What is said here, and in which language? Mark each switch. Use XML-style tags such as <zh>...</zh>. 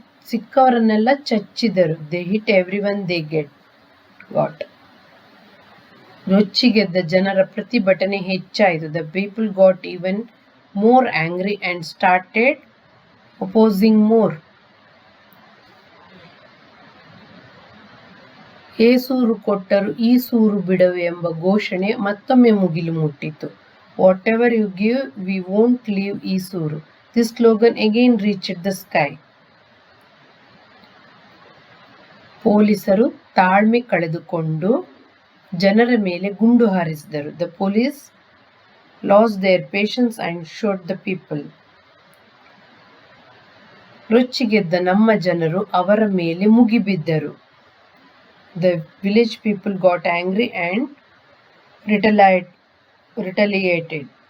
<kn>ಸಿಕ್ಕವರನ್ನೆಲ್ಲ ಚಚ್ಚಿದರು.</kn> <en>They hit everyone they got.</en> <kn>ರೊಚ್ಚಿಗೆದ್ದ ಜನರ ಪ್ರತಿಭಟನೆ ಹೆಚ್ಚಾಯಿತು.</kn> <en>The people got even more angry and started opposing more.</en> <kn>ಏಸೂರು ಕೊಟ್ಟರು ಈಸೂರು ಬಿಡವು ಎಂಬ ಘೋಷಣೆ ಮತ್ತೊಮ್ಮೆ ಮುಗಿಲು ಮುಟ್ಟಿತು.</kn> <en>Whatever you give, we won't leave Isuru. This slogan again reached the sky.</en> <kn>ಪೊಲೀಸರು ತಾಳ್ಮೆ ಕಳೆದುಕೊಂಡು ಜನರ ಮೇಲೆ ಗುಂಡು ಹಾರಿಸಿದರು.</kn> <en>The police lost their patience and shot the people.</en> <kn>ರೊಚ್ಚಿಗೆದ್ದ ನಮ್ಮ ಜನರು ಅವರ ಮೇಲೆ ಮುಗಿಬಿದ್ದರು.</kn> <en>The village people got angry and retaliated.</en>